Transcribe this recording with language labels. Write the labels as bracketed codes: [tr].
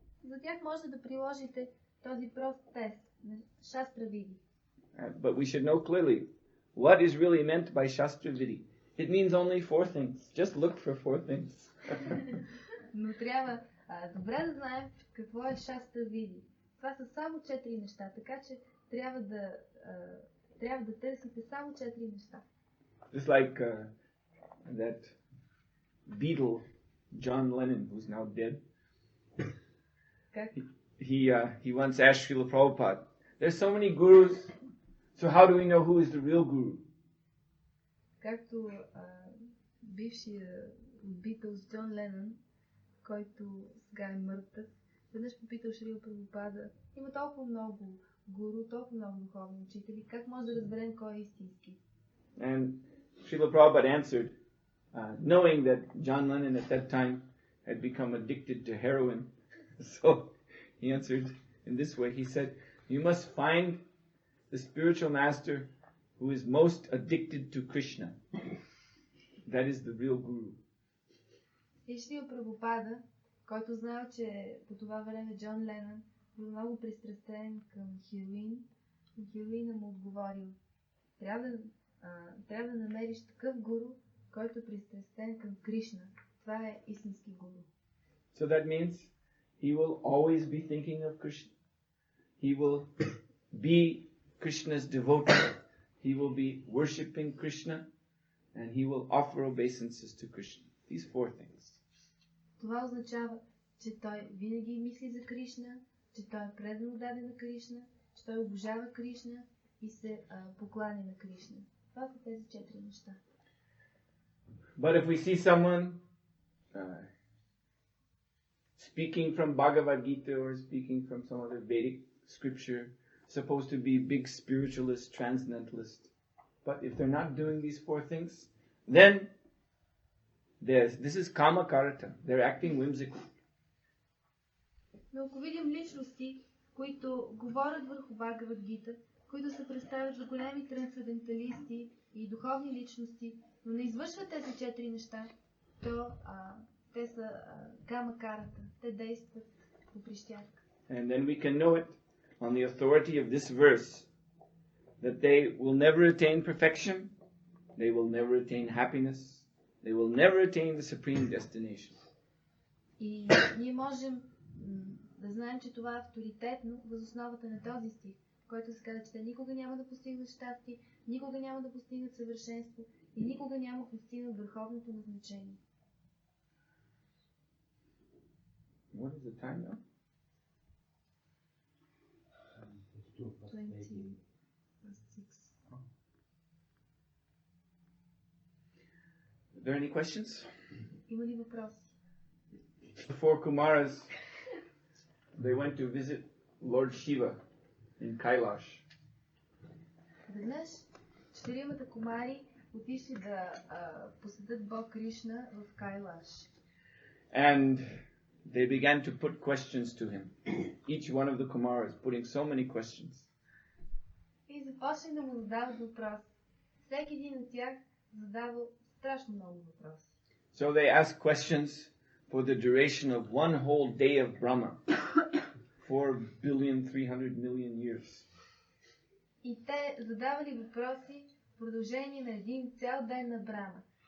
[bg] За тях може да приложите този прост тест на Шастра Види. [en] But we should know clearly what is really meant by Shastra Vidi. It means only 4 things. Just look for 4 things. [bg] Но трябва добре да знаем какво е Шастра Види. Това са само 4 неща, така че трябва да търсите само 4 неща. [en] Just like that Beatle, John Lennon, who's now dead. He once asked Srila Prabhupada, there's so many gurus, so how do we know who is the real guru? [bg] Както бившия Beatles Джон Ленън, който сега е мъртъв, веднъж попитал Шрила Прабхупада, има толкова много гуру, толкова много духовни учители, как може да разберем кой е истински? [en] And Srila Prabhupada answered, knowing that John Lennon at that time had become addicted to heroin, so he answered in this way. He said, you must find the spiritual master who is most addicted to Krishna. That is the real guru. [bg] И Шрила Прабхупада, който знал, че по това време Джон Ленън бил много пристрастен към хероина му отговорил, трябва да намериш такъв гуру, който е пристрастен към Кришна. Това е истински гуру. [en] So that means he will always be thinking of Krishna. He will be Krishna's devotee. He will be worshipping Krishna. And he will offer obeisances to Krishna. These 4 things. [bg] Това означава, че той винаги мисли за Кришна, че той е предан даден на Кришна, че той обожава Кришна и се покланя на Кришна. Това са тези 4 неща. [en] But if we see someone speaking from Bhagavad Gita or speaking from some other Vedic scripture, supposed to be big spiritualist, transcendentalist, but if they're not doing these 4 things, then this is kama karata. They're acting whimsically. [bg] Но ако видим личности, които говорят върху Бхагавад Гита, които се представят за големи трансценденталисти и духовни личности, но не извършват тези 4 неща, то те са кама карата. Те действат по прищявка. [en] And then we can know it on the authority of this verse, that they will never attain perfection, they will never attain happiness, they will never attain the supreme destination. [bg] И ние можем да знаем, че това е авторитетно въз основата на този стих, който се казва, че те никога няма да постигнат щастие, никога няма да постигнат съвършенство и никога няма да постигнат върховното назначение. [en] What is the time now? 20. Are there any questions? [bg] Има ли въпроси? [en] The 4 Kumaras, they went to visit Lord Shiva in Kailash. [bg] Веднъж 4 кумари отишли да посетят Бог Кришна в Кайлаш. [en] And they began to put questions to him. Each one of the Kumaras putting so many questions. [bg] И започнали да му задават въпроси. Всеки един от тях задавал страшно много въпроси. [en] So they asked questions for the duration of one whole day of Brahma. 4,300,000,000 years. [bg] И те задавали въпроси в продължение на един цял ден на Брама.